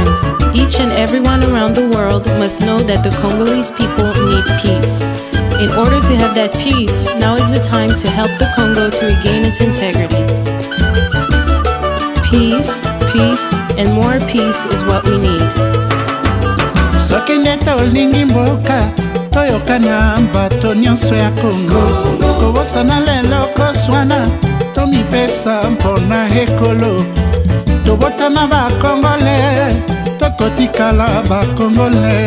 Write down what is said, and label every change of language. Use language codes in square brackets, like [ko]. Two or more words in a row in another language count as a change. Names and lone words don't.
[en] Each and everyone around the world must know that the Congolese people need peace. In order to have that peace, now is the time to help the Congo to regain its integrity. Peace, peace, and more peace is what we need. [ln] Soki nde tolingi mboka, toyokana bato nyonso ya Congo. Kobosana lelo koswana, tomipesa mpona ekolo. Tobotama bakongole, tokotikala bakongole.